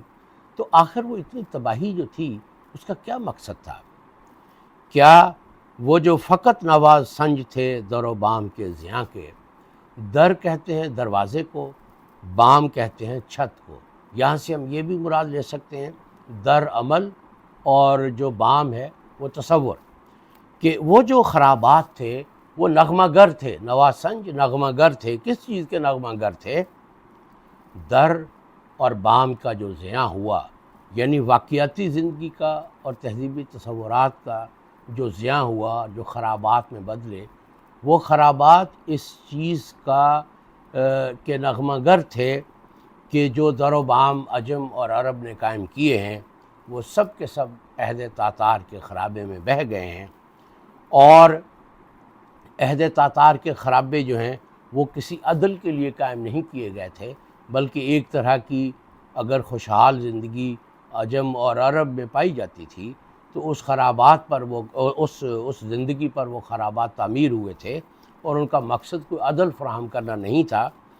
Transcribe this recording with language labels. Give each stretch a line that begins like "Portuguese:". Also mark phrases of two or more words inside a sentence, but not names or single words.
Urdu: تو آخر وہ اتنی تباہی جو تھی اس کا کیا مقصد تھا؟ کیا وہ جو فقط نواز سنج تھے در و بام کے زیاں کے، در کہتے ہیں دروازے کو، بام کہتے ہیں چھت کو، یہاں سے ہم یہ بھی مراد لے سکتے ہیں در عمل اور جو بام ہے وہ تصور، کہ وہ جو خرابات تھے وہ نغمہ گر تھے، نواز سنج نغمہ گر تھے۔ کس چیز کے نغمہ گر تھے؟ در اور بام کا جو زیاں ہوا، یعنی واقعاتی زندگی کا اور تہذیبی تصورات کا جو زیاں ہوا، جو خرابات میں بدلے، وہ خرابات اس چیز کا کہ نغمہ گر تھے کہ جو در و بام عجم اور عرب نے قائم کیے ہیں وہ سب کے سب عہد تاتار کے خرابے میں بہہ گئے ہیں، اور عہد تاتار کے خرابے جو ہیں وہ کسی عدل کے لیے قائم نہیں کیے گئے تھے، بلکہ ایک طرح کی اگر خوشحال زندگی عجم اور عرب میں پائی جاتی تھی تو اس خرابات پر وہ اس زندگی پر وہ خرابات تعمیر ہوئے تھے، اور ان کا مقصد کوئی عدل فراہم کرنا نہیں تھا۔